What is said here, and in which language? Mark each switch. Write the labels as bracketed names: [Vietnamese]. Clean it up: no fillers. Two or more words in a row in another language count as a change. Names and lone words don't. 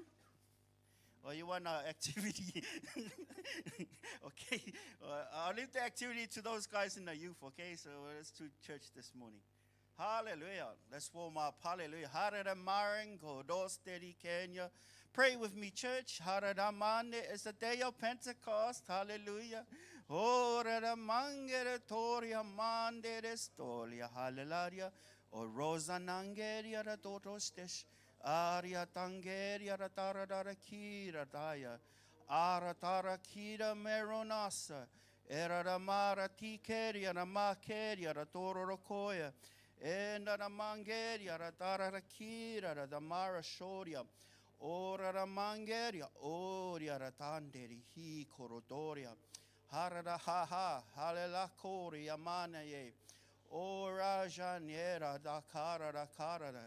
[English] Or you want an activity? Okay. I'll leave the activity to those guys in the youth, okay? So let's do church this morning. Hallelujah. Let's warm up. Hallelujah. Haradamango, Dosteri, Kenya. Pray with me, church. Haradamande is the day of Pentecost. Hallelujah. Horadamangere toria mande restolia. Hallelujah. O rosa nangeria da dotostesh. Aria tangeria da taradara kira daya. Aratara kira meronasa. Eradamara tikeria na makeria da tororokoya. Enda na mangeria da tararakira da mara shoria. Ora da mangeria. Oria da tanderi hi korodoria. Harada ha ha. Halela koria manaye. Ora janera da cara da cara da.